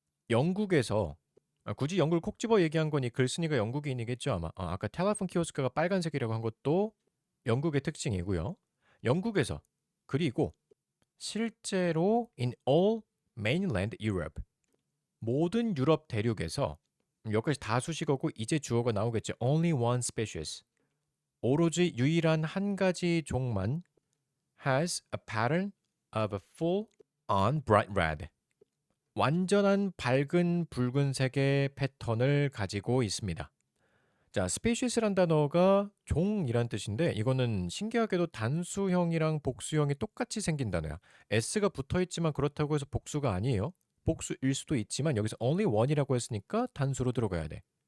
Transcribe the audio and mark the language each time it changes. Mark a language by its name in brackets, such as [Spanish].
[Korean] 영국에서 굳이 영국을 콕 집어 얘기한 거니 글쓴이가 영국인이겠죠 아마. 아까 텔레폰 키오스크가 빨간색이라고 한 것도 영국의 특징이고요. 영국에서 그리고 실제로 [English] in all mainland Europe [Korean] 모든 유럽 대륙에서 여기까지 다 수식어고 이제 주어가 나오겠죠. [English] Only one species. [Korean] 오로지 유일한 한 가지 종만 [English] has a pattern of a full on bright red. [Korean] 완전한 밝은 붉은색의 패턴을 가지고 있습니다. 자, species란 단어가 종이란 뜻인데 이거는 신기하게도 단수형이랑 복수형이 똑같이 생긴 단어야. s가 붙어 있지만 그렇다고 해서 복수가 아니에요. 복수일 수도 있지만 여기서 only one이라고 했으니까 단수로 들어가야 돼.